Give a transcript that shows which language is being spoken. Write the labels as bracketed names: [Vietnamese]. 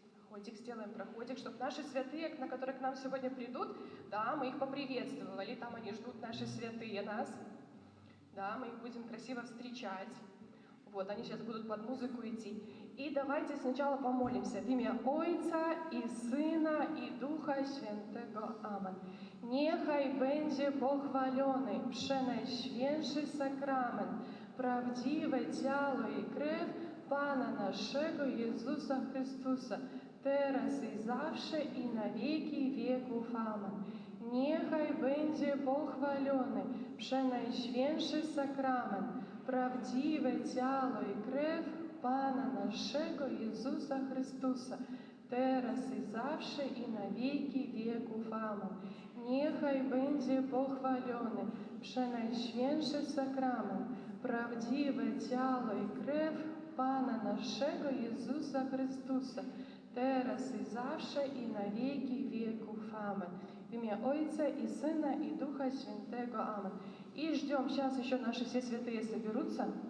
[Russian] Проходик, сделаем проходик, чтобы наши святые, на которые к нам сегодня придут, да, мы их поприветствовали, там они ждут, наши святые нас, да, мы их будем красиво встречать. Вот, они сейчас будут под музыку идти. И давайте сначала помолимся в имя Отца и Сына и Духа Świętego. [Polish] Amen. Niechaj będzie pochwalony przenajświętszy sakrament, prawdziwe ciało i krew Pana naszego Jezusa Chrystusa, teraz i zawsze i na wieki wieków. Amen. Niechaj będzie pochwalony przenajświętszy sakrament, prawdziwe ciało i krew Pana naszego Jezusa Chrystusa, teraz i zawsze i na wieki wieków. Amen. Niechaj będzie pochwalony przenajświętszy sakrament, prawdziwe ciało i krew Pana naszego Jezusa Chrystusa, teraz i zawsze i na wieki wieków. Amen. [Russian] В имя Отца и Сына и Духа Świętego. [Polish] Amen. [Russian] И ждем, сейчас еще наши все святые соберутся.